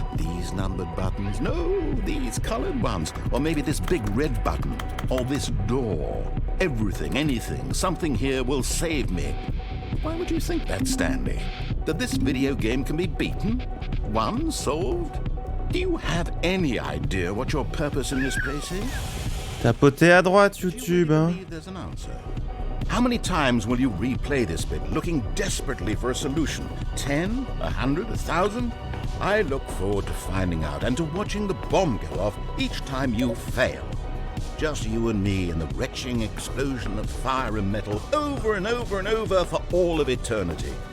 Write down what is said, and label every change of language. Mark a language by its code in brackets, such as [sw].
[en] These numbered buttons, no, these colored ones. Or maybe this big red button, or this door. Everything, anything, something here will save me. Why would you think that, Stanley? That this video game can be beaten? Won? Solved? Do you have any idea what your purpose in this place is? [fr] Tapotez à droite, YouTube, hein. [en] There's an answer. How many times will you replay this bit, looking desperately for a solution? 10? 100? 1,000? I look forward to finding out and to watching the bomb go off each time you fail. Just you and me and the retching explosion of fire and metal over and over and over for all of eternity.